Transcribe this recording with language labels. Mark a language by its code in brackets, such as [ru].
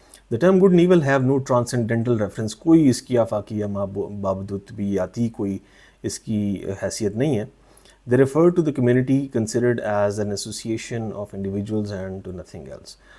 [en] The term good and evil have no transcendental reference. [ur] کوئی اس کی آفاقی یا مابعدالطبیعیاتی کوئی اس کی حیثیت نہیں ہے. [en] They refer to the community considered as an association of individuals and to nothing else.